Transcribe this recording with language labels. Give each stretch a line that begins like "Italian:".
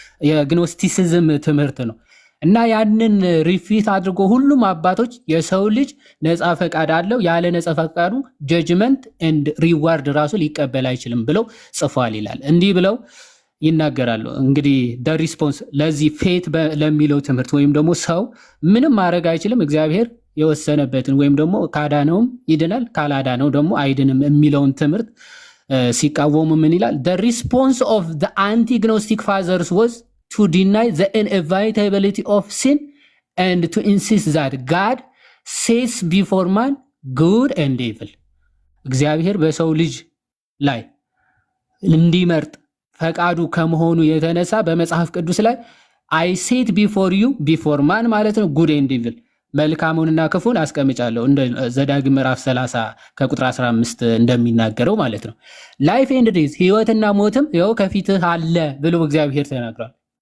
Amharic: የግኖስቲሲዝም ትምህርት ነው። እና ያንን ሪፊት አድርጎ ሁሉም አባቶች የሰው ልጅ ነፃ ፈቃድ አለው፣ ያለ ነፃ ፈቃዱ ጀጅመንት ኤንድ ሪዋርድ ራሱ ሊቀበል አይችልም ብለው ጽፏል ይላል። እንዲህ ብለው ይናገራሉ። እንግዲህ ደ ሪስፖንስ ለዚህ ፌት ለሚለው ትምህርት ወይም ደግሞ ሰው ምንም ማድረግ አይችልም እግዚአብሔር የወሰነበትን ወይም ደግሞ ካዳነውም ይድናል ካላዳነው ደግሞ አይድንም የሚለውን ትምህርት ሲቃወሙ ምን ይላል?
English: the response of the anti-gnostic fathers was to deny the inevitability of sin and to insist that God sets before man good and evil.
Amharic: እግዚአብሔር በሰው ልጅ ላይ እንዲመርጥ ፈቃዱ ከመሆኑ የተነሳ በመጽሐፍ ቅዱስ ላይ አይ ሴት ቢፎር ዩ ቢፎር ማን ማለት ነው ጉድ ኤንድ ኢቪል መልካሙንና ክፉን አስቀምጫለሁ እንደ ዘዳግም ምዕራፍ 30 ከቁጥር 15 እንደሚናገረው ማለት ነው። ላይፍ ኤንድ ዴዝ ህይወትና ሞትም ይኸው ከፊትህ አለ ብሎ እግዚአብሔር ተናግሯል።